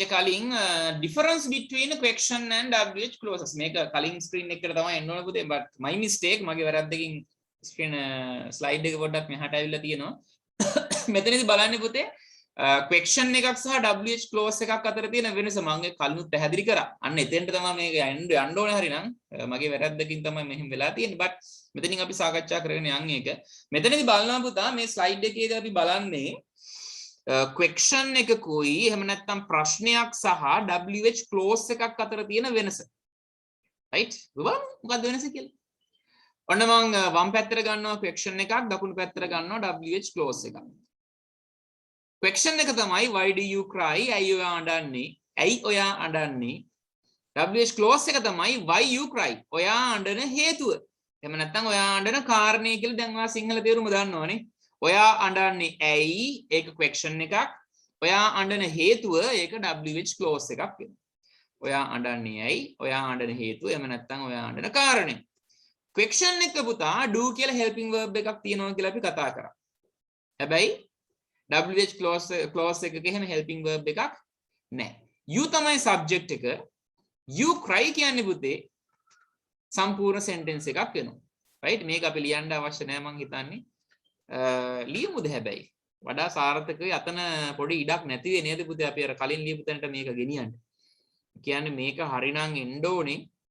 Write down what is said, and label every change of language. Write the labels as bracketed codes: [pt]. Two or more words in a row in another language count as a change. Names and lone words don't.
[en] කලින් difference between question and WH [si] clauses මේක කලින් screen එකකට තමයි එන්න ඕන පුතේ [en] but my mistake [si] මගේ වැරද්දකින් [en] screen slide [si] එක පොඩ්ඩක් මෙහාට ඇවිල්ලා තියෙනවා මෙතනදී බලන්නේ පුතේ question එකක් සහ [en] WH clause [si] එකක් අතර තියෙන වෙනස මම ඒ කලිනුත් පැහැදිලි කරා අන්න එතෙන්ට තමයි මේක යන්න ඕනේ හරිනම් මගේ වැරද්දකින් තමයි මෙහෙම වෙලා තියෙන්නේ but මෙතනින් අපි සාකච්ඡා කරගෙන යන්නේ ඒක මෙතනදී බලනවා පුතා මේ slide එකේදී අපි බලන්නේ question එකකුයි එහෙම නැත්නම් ප්‍රශ්නයක් සහ [en] WH clause [si] එකක් අතර තියෙන වෙනස right මොකක්ද වෙනස කියලා ඔන්න මම වම් පැත්තට ගන්නවා question එකක් දකුණු පැත්තට ගන්නවා [en] WH clause [si] එකක් question එක තමයි [en] why do you cry [si] ඇයි ඔයා අඬන්නේ [en] WH clause [si] එක තමයි [en] why you cry [si] ඔයා අඬන හේතුව එහෙම නැත්නම් ඔයා අඬන කාරණේ කියලා දැන් ඔයා සිංහල තේරුම දන්නවනේ ඔයා අඬන්නේ ඇයි ඒක question එකක්. ඔයා අඬන හේතුව ඒක [en] WH clause [si] එකක් වෙනවා. ඔයා අඬන්නේ ඇයි? ඔයා අඬන හේතුව එහෙම නැත්නම් ඔයා අඬන කාරණය. question එක පුතා do කියලා [en] helping verb [si] එකක් තියෙනවා කියලා අපි කතා කරා. හැබැයි [en] WH clause [si] එකක එහෙම [en] helping verb [si] එකක් නැහැ. you තමයි subject එක. [en] you cry [si] කියන්නේ පුතේ සම්පූර්ණ sentence එකක් වෙනවා. right? මේක අපි ලියන්න අවශ්‍ය නැහැ මං හිතන්නේ. ලියමුද හැබැයි වඩා සාර්ථකයි අතන පොඩි ඉඩක් නැති වෙන්නේ නේද පුතේ අපි අර කලින් ලියපු තැනට මේක ගෙනියන්න. කියන්නේ මේක හරිනම් එන්න ඕනේ.